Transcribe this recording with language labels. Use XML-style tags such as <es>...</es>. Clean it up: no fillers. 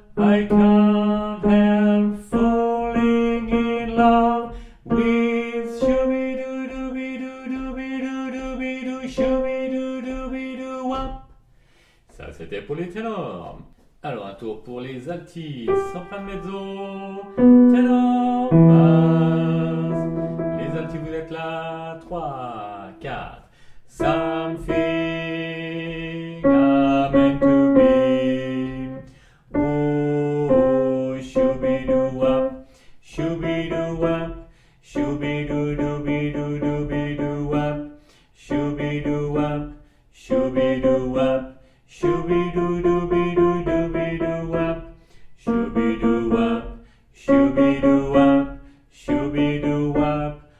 <en>I can't help falling in love with shooby-doo-dooby-doo-dooby-doo-dooby-doo, shooby-doo-dooby-doo-wop.</en> <fr>Ça, c'était pour les ténors. Alors, un tour pour les altis, soprano, mezzo, ténor, basse. Les altis, vous êtes là. 3, 4.</fr> <en>Something I'm meant to be. Oh, shooby-doo-wop, shooby-doo-wop, shooby-doo-dooby-doo-dooby-doo-wop, shooby-doo-wop, shooby-doo-wop, shooby-doo-dooby-doo-dooby-doo-wop, shooby-doo-wop, shooby-doo-wop, shooby-doo-wop.</en>